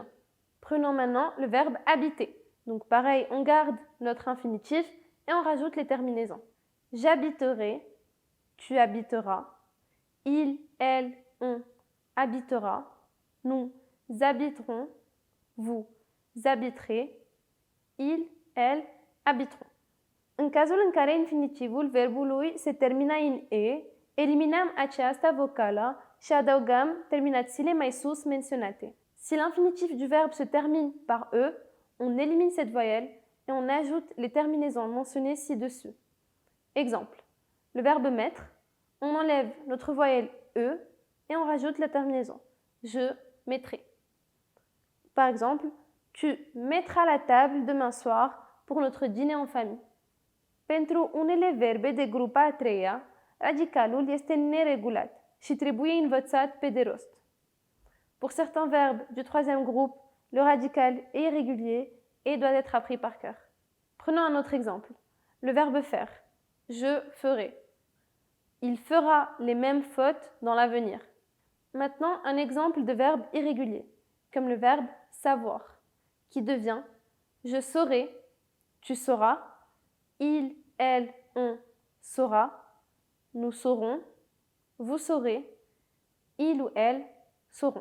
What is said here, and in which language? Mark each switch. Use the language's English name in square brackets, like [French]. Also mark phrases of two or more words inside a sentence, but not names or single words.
[French] Prenons maintenant le verbe habiter. Donc pareil, on garde notre infinitif et on rajoute les terminaisons. J'habiterai, tu habiteras, il, elle, on habitera, nous habiterons, vous habiterez, il, elle habiteront. [Romanian] În cazul în care infinitivul verbului se termină în e, eliminăm această vocală și adăugăm terminațiile mai sus menționate. [French] Si l'infinitif du verbe se termine par e, on élimine cette voyelle et on ajoute les terminaisons mentionnées ci-dessus. Exemple, le verbe mettre, on enlève notre voyelle e et on rajoute la terminaison. Je mettrai. Par exemple, tu mettras la table demain soir pour notre dîner en famille. [Romanian] Pentru unele verbe de grupa a treia, radicalul este neregulat și trebuie învățat pe de rost. [French] Pour certains verbes du troisième groupe, le radical est irrégulier et doit être appris par cœur. Prenons un autre exemple. Le verbe faire. Je ferai. Il fera les mêmes fautes dans l'avenir. Maintenant, un exemple de verbe irrégulier, comme le verbe savoir, qui devient je saurai, tu sauras, il, elle, on saura, nous saurons, vous saurez, il ou elle sauront.